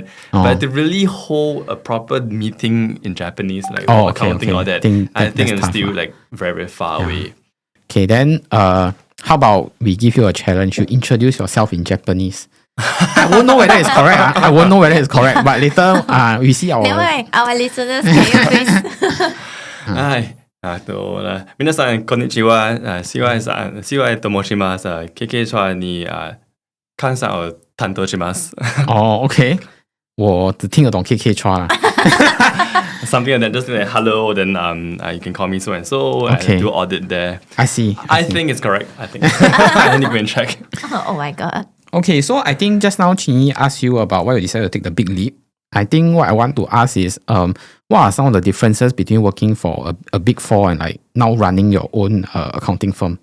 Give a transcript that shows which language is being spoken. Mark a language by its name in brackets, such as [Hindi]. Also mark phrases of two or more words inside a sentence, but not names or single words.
[English] But to really hold a proper meeting in Japanese, like accounting, all that, I think I'm still like very, very far away. Okay, then how about we give you a challenge? You introduce yourself in Japanese. I won't know whether it's correct. But later, we see our. Never mind, our listeners, can you please? [Japanese] 皆さんこんにちは。希望と申します。KKChua に関西を担当します。 [Chinese] OK，我只听得懂 KKChua 啦。 [English] Something like that, just like hello, then you can call me so and so. Okay. I do audit there. I see. I think it's correct. I think. I need to go and check. Oh my god. Okay, so I think just now Chenyi asked you about why you decided to take the big leap. I think what I want to ask is, what are some of the differences between working for a big four and like now running your own accounting firm?